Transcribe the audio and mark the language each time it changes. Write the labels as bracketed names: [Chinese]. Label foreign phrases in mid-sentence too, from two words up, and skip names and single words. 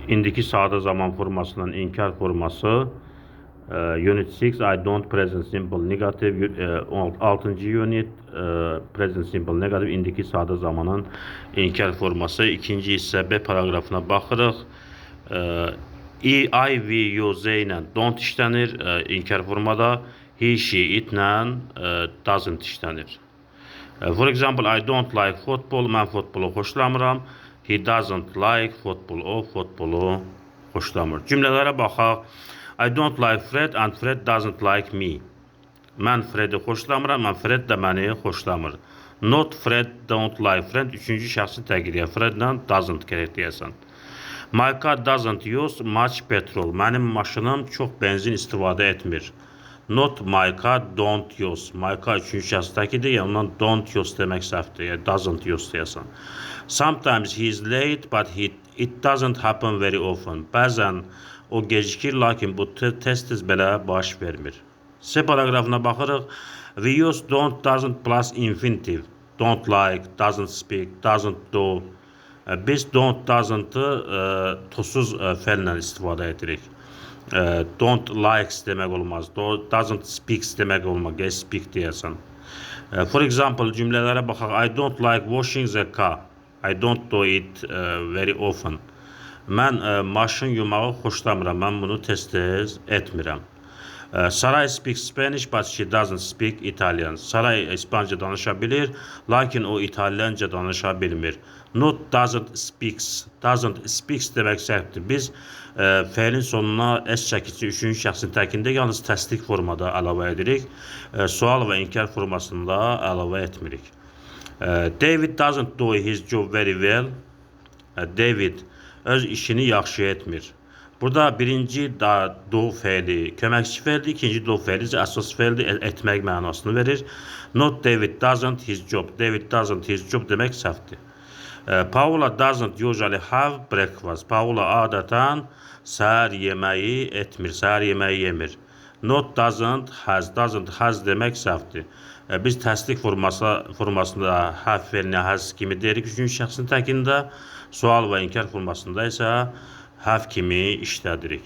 [Azerbaijani] İndiki sadə zaman formasının inkar forması. [English] Unit 6, I don't present simple negative. 6-cı unit, present simple negative, [Azerbaijani] indiki sadə zamanın inkar forması. İkinci hissə B paragrafına baxırıq. [English] I, we, you, they ilə don't [Azerbaijani] işlənir inkar formada. [English] He, she, it ilə doesn't işlənir. For example, I don't like football. [Azerbaijani] Mən futbolu xoşlamıram. [English] He doesn't like football. [Azerbaijani] O futbolu xoşlamır. Cümlələrə baxaq. [English] I don't like Fred and Fred doesn't like me. [Azerbaijani] Mən Fred'i xoşlamıram, Fred də məni xoşlamır. [English] Not Fred don't like Fred. [Azerbaijani] Üçüncü şəxsi təqdiriyyə. Fredlə doesn't gərək deyəsən. [English] My car doesn't use much petrol. [Azerbaijani] Mənim maşınım çox benzin istifadə etmir. [English] Not my car don't use. My car [Azerbaijani] üçüncü şəxsi təqdiriyyə. Ondan [English] don't use [Azerbaijani] demək səhvdir. [English] Doesn't use deyəsən. Sometimes he is late, but it doesn't happen very often. [Azerbaijani] Bəzən o gecikir, lakin bu tez-tez belə baş vermir. C paragrafına baxırıq. [English] We use don't, doesn't plus infinitive. Don't like, doesn't speak, doesn't do. [Azerbaijani] Biz don't, doesn'tı tosuz fəllə istifadə edirik. [English] Don't likes [Azerbaijani] demək olmaz. [English] Doesn't speaks [Azerbaijani] demək olmaz. [English] Speak deyəsən. For example, [Azerbaijani] cümlələrə baxaq. [English] I don't like washing the car. I don't do it very often. [Azerbaijani] Mən maşın yumağı xoşlamıram. Mən bunu tez-tez etmirəm. [English] Saray speaks Spanish, but she doesn't speak Italian. [Azerbaijani] Saray İspanca danışa bilir, lakin o İtalyanca danışa bilmir. [English] Not doesn't speaks. Doesn't speaks [Azerbaijani] demək səhvdir. Biz fəilin sonuna S çəkici üçüncü şəxsin təkində yalnız təsdiq formada əlavə edirik. Sual və inkar formasında əlavə etmirik. [English] David doesn't do his job very well. [Azerbaijani] David öz işini yaxşı etmir. Burada birinci do fəili köməkçi fəildir, ikinci do fəili əsas fəildir, etmək mənasını verir. [English] Not David doesn't his job. David doesn't his job [Azerbaijani] demək səhvdir. [English] Paula doesn't usually have breakfast. [Azerbaijani] Paula adətən səhər yeməyi etmir, səhər yeməyi yemir. [English] Not doesn't has [Azerbaijani] demək səhvdir. Biz təsdiq formasında have fəilinə has kimi deyirik üçüncü şəxsin təkində, sual və inkar formasında isə have kimi işlədirik.